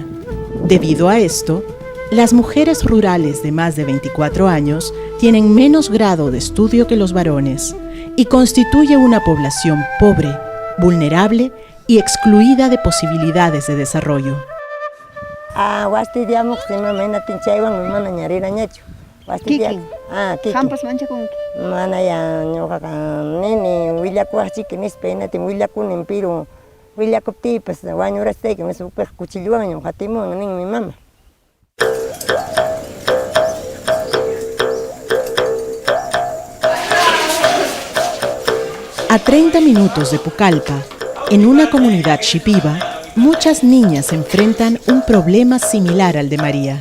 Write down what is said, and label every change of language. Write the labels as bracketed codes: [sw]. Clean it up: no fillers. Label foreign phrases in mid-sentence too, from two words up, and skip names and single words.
[es] Debido a esto, las mujeres rurales de más de 24 años tienen menos grado de estudio que los varones y constituye una población pobre, vulnerable y excluida de posibilidades de desarrollo. Kiki. [qu] Hampas mancha con Mana ya ñoqaqa nini willakuwachiki nispa hinata willakunin pero willakuptipas wañurastayki supaq cuchilluwan hatimuwan ninmi mama. [es] A 30 minutos de Pucallpa, en una comunidad shipiba, muchas niñas enfrentan un problema similar al de María.